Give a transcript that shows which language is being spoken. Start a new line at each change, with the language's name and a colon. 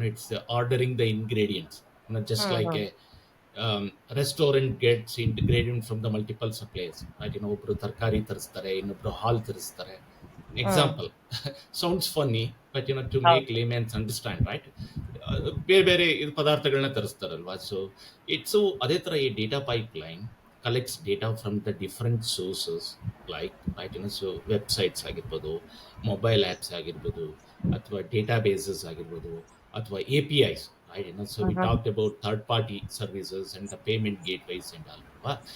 English: It's ordering the ingredients, just like a restaurant gets ingredient from the multiple suppliers, right.
Kannada: ಒಬ್ರು ತರಕಾರಿ ತರಿಸ್ತಾರೆ, ಇನ್ನೊಬ್ರು ಹಾಲು ತರಿಸ್ತಾರೆ.
English: Example sounds funny, but to make laymans understand, right.
Kannada: ಬೇರೆ ಬೇರೆ ಪದಾರ್ಥಗಳನ್ನ ತರಿಸ್ತಾರಲ್ವಾ.
English: so it's
Kannada: ಅದೇ ಥರ
English: ಈ data pipeline collects data from the different sources, like, right.
Kannada: So websites ಆಗಿರ್ಬೋದು, ಮೊಬೈಲ್ ಆ್ಯಪ್ಸ್ ಆಗಿರ್ಬೋದು, ಅಥವಾ ಡೇಟಾ ಬೇಸಸ್ ಆಗಿರ್ಬೋದು, ಅಥವಾ APIs,
English: right? So we Mhm. talked about third party services and the payment gateways and all,
Kannada: ಅಲ್ವಾ?